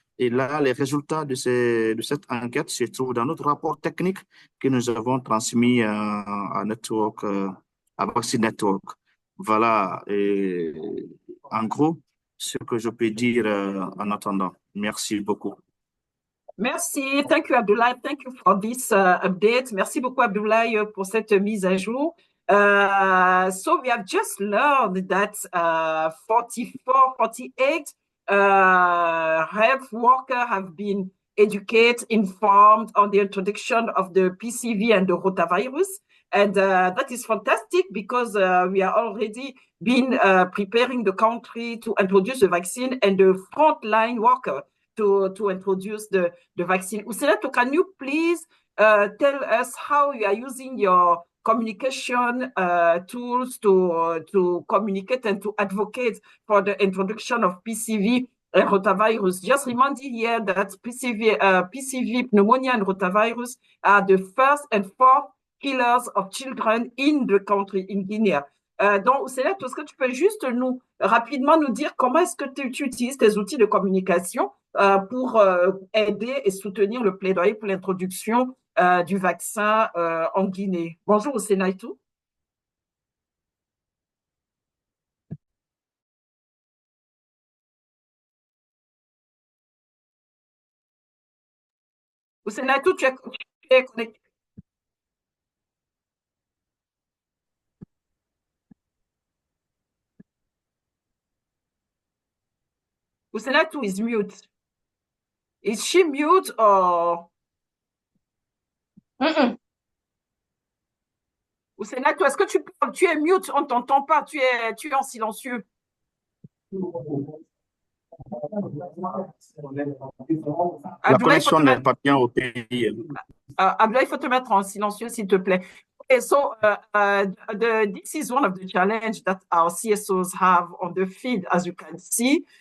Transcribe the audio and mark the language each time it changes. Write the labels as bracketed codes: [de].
[fr] Et là, les résultats de cette enquête se trouvent dans notre rapport technique que nous avons transmis à Network, à Vaccine Network. Voilà, et en gros, ce que je peux dire en attendant. Merci beaucoup. Merci. [en] Thank you, Abdoulaye. Thank you for this update. [fr] Merci beaucoup, Abdoulaye, pour cette mise à jour. [en] So we have just learned that 48 health workers have been educated, informed on the introduction of the PCV and the rotavirus. And that is fantastic because we are already been preparing the country to introduce the vaccine and the frontline worker to introduce the vaccine. Usenato, can you please tell us how you are using your communication tools to communicate and to advocate for the introduction of PCV and rotavirus? Just reminding here that PCV, pneumonia and rotavirus are the first and fourth killers of children in the country, in Guinea. [fr] Donc, Usenato, est-ce que tu peux juste rapidement nous dire comment est-ce que tu utilises tes outils de communication pour aider et soutenir le plaidoyer pour l'introduction du vaccin en Guinée. Bonjour, Usenatou. Usenatou, tu es connecté. [en] Usenatou is mute. Is she mute or? [fr] Usenatou, est-ce que tu es mute? On ne t'entend pas, tu es en silencieux. La connexion n'est pas bien au pays. Abdoulaye, il faut te mettre en silencieux, s'il te plaît. [en] Okay, so this is one of the challenges that our CSOs have on the field, as you can see.